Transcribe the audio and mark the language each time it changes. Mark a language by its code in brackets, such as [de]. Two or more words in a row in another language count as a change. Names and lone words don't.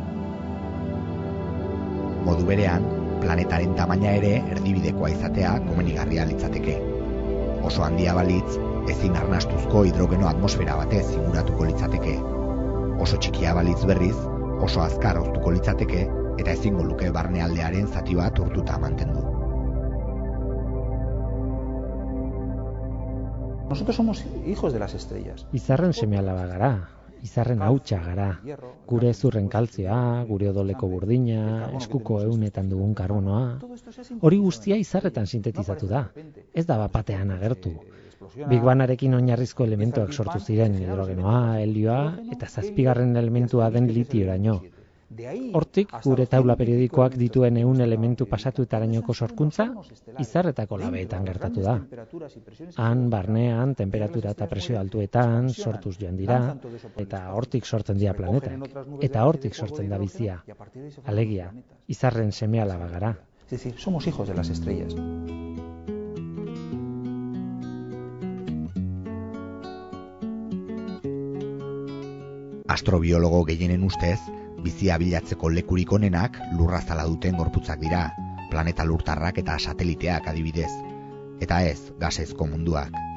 [eu] Modu berean, planetaren tamaina ere erdibidekoa izatea komenigarria litzateke. Oso handia balitz, ezin arnastuzko hidrogeno atmosfera batez inguratuko litzateke. Oso txikia balitz berriz, oso azkar hoztuko litzateke, eta ezingo luke barnealdearen zati bat urtuta mantendu. [es] Nosotros somos hijos de las estrellas. [eu] Izarren seme-alaba gara, izarren hautsa gara. Gure zurren kaltzioa, gure odoleko burdina, eskuko ehunetan dugun karbonoa. Hori guztia izarretan sintetizatu da. Ez da bapatean agertu. Big Bangarekin oinarrizko elementuak sortu ziren hidrogenoa, helioa eta 7. elementua den litioraino. Hortik, gure taula periodikoak dituen 100 elementu pasatuetarainoko sorkuntza, izarretako labeetan gertatu da. Han, barnean, temperatura eta presio altuetan, sortuz joan dira, eta hortik sortzen dira planetak, eta hortik sortzen da bizia. Alegia, izarren seme-alaba gara. [es] Es decir, somos hijos de las estrellas. [eu] Astrobiologo gehienen ustez, bizia bilatzeko lekurik onenak lurra zala duten gorputzak dira, planeta lurtarrak eta sateliteak adibidez, eta ez gasezko munduak.